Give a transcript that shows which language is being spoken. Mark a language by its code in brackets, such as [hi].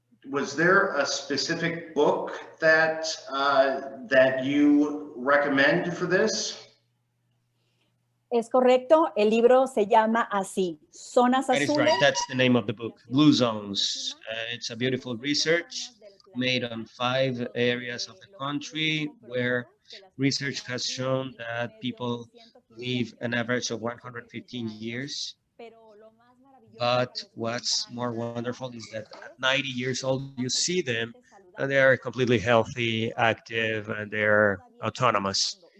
[en] Was there a specific book that that you recommend for this? [es] Es correcto, el libro se llama así, Zonas [en] That is [es] Azules. [en] right. That's the name of the book, Blue Zones. It's a beautiful research made on 5 areas of the country where research has shown that people live an average of 115 years. But what's more wonderful is that at 90 years old, you see them and they are completely healthy, active, and they're autonomous.